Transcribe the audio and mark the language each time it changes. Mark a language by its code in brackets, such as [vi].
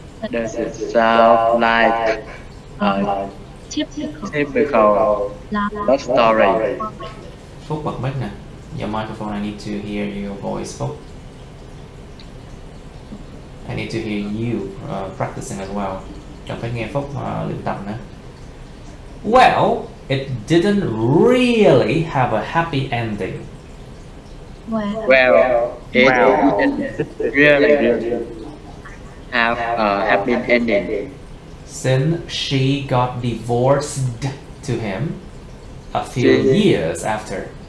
[en] Does it sound like a typical love story? [vi] Phúc bật mic nè. [en] Your microphone, I need to hear your voice, Phúc. I need to hear you practicing as well. [vi] Cần phải nghe Phúc luyện tập nữa. [en] Well, it didn't really have a happy ending. Well, it didn't really have a happy ending. Since she got divorced to him a few years after.